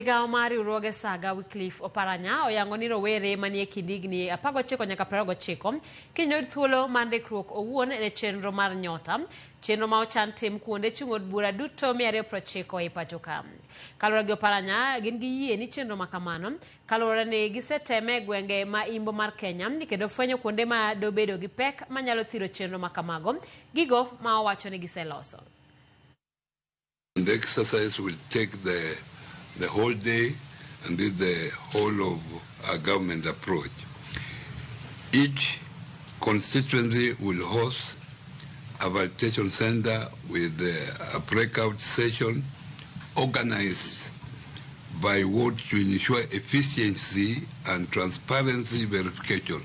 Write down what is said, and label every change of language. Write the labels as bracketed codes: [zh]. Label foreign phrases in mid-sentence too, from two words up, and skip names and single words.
[luo] Migao mar riwruoge Saga Wycliffe Oparanya oyango ni rawere manie kind higni 19 nyaka 29 kiny thuolo mar ndikruok owuon ne chenro mar NYOTA, chenro ma ochan tim kuonde chung od bura duto 290 e pachoka. Kalore gi Oparanya, gin gi yie ni chenro ma kamano kalore ni giseteme gwenge ma imbo mar Kenya kendo fwenyo kuonde ma dobedo gi pek manyalo thiro chenro ma kamago, gigo ma owacho ni giseloso. [en] The exercise will take the whole day and the whole of our government approach. Each constituency will host a validation center with a breakout session organized by ward to ensure efficiency and transparency verification.